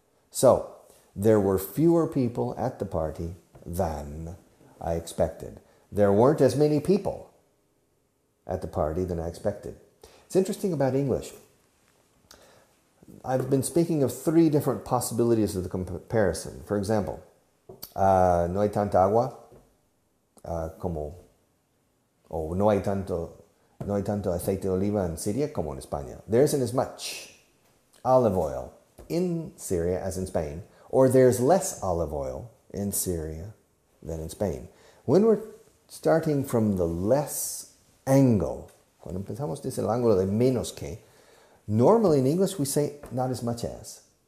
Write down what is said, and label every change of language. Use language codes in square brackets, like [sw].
[en] So, there were fewer people at the party than I expected. There weren't as many people at the party than I expected. It's interesting about English. I've been speaking of 3 different possibilities of the comparison. For example, [es] no hay tanta agua no hay tanto aceite de oliva en Syria como en España. [en] There isn't as much olive oil in Syria as in Spain, or there's less olive oil in Syria than in Spain. When we're starting from the less angle, [es] cuando empezamos desde el ángulo de menos que, [en] normally in English we say not as much as.